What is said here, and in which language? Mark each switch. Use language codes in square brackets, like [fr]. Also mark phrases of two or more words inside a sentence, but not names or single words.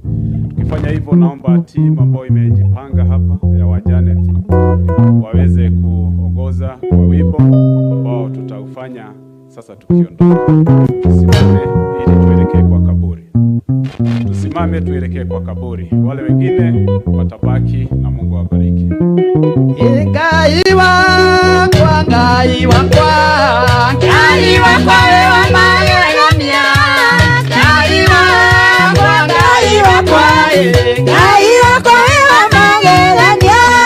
[sw] Tukifanya hivyo, naomba timu ambayo imejipanga hapa ya wajanet waweze kuongoza kwa wimbo ambao tutaufanya sasa tukiondoka. Tusimame ili tuelekee kwa kaburi. Tusimame tuelekee kwa kaburi. Wale wengine watabaki na Mungu awabariki. [ki] Ngai wakwa, Ngai wakwa, Ngai wakwa wewe magegania. Ngai wakwa, Ngai wakwa, Ngai wakwa wewe magegania.